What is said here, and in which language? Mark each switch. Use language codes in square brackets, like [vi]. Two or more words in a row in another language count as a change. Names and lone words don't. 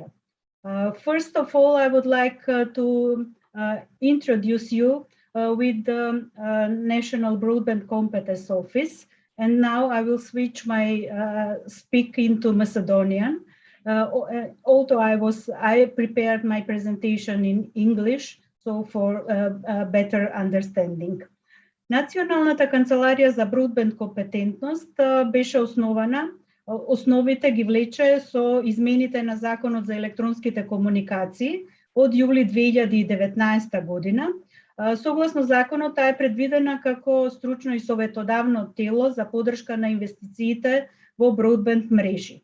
[en] First of all, I would like to introduce you with the National Broadband Competence Office. And now I will switch my speak into Macedonian. Although I prepared my presentation in English, so for better understanding. [mk] Националната канцеларија за бродбенд компетентност беше основана, основите ги влече со измените на Законот за електронските комуникации од јули 2019 година. Согласно законот, таа е предвидена како стручно и советодавно тело за поддршка на инвестициите во бродбенд мрежи.